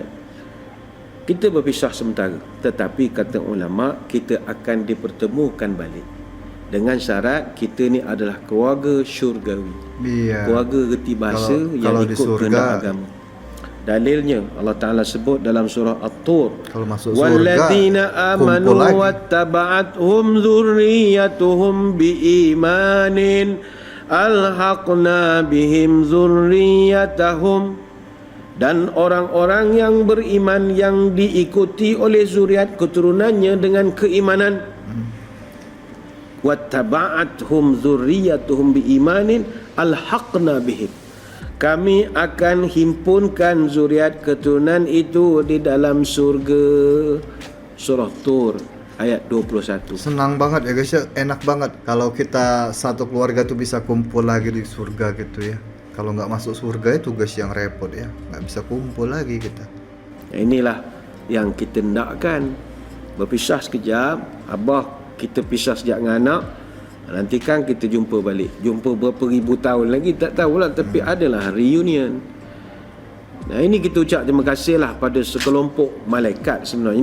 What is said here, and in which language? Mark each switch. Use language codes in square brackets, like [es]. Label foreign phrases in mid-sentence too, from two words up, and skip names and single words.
[ms] Kita berpisah sementara, tetapi kata ulama, kita akan dipertemukan balik dengan syarat kita ni adalah keluarga syurgawi. Iya. Keluarga reti bahasa yang ikut kehendak agama. Dalilnya Allah Ta'ala sebut dalam surah At-Tur, kalau masuk surga, [ar] والذين آمنوا واتبعتهم ذريتهم بإيمان ألحقنا بهم ذريتهم. [ms] Dan orang-orang yang beriman yang diikuti oleh zuriat keturunannya dengan keimanan, [ar] واتبعتهم ذريتهم بإيمان ألحقنا بهم, [ms] kami akan himpunkan zuriat keturunan itu di dalam surga. Surah Tur ayat 21. [id] Senang banget ya guys ya, enak banget kalau kita satu keluarga tuh bisa kumpul lagi di surga gitu ya. Kalau nggak masuk surga itu tugas yang repot ya, nggak bisa kumpul lagi kita. [ms] Inilah yang kita hendakkan. Berpisah sekejap, abah kita pisah sekejap dengan anak, nanti kan kita jumpa balik. Jumpa berapa ribu tahun lagi tak tahulah, tapi adalah reunion. Nah, ini kita ucap terima kasih lah pada sekelompok malaikat sebenarnya.